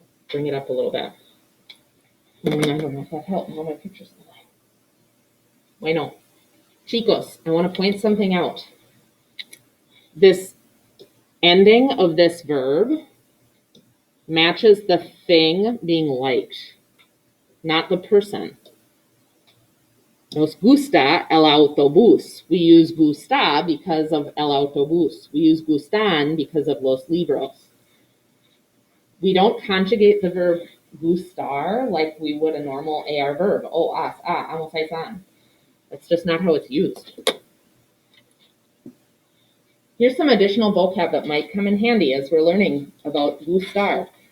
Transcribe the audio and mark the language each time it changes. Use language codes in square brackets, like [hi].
[en] Bring it up a little bit. I don't know if that helped. No, my picture's in the way. Bueno. Chicos, I want to point something out. This ending of this verb matches the thing being liked, not the person. [es] Nos gusta el autobús. [en] We use gusta because of el autobús. We use gustan because of los libros. We don't conjugate the verb gustar like we would a normal AR verb. Oh, as, amos, san. That's just not how it's used. Here's some additional vocab that might come in handy as we're learning about gustar.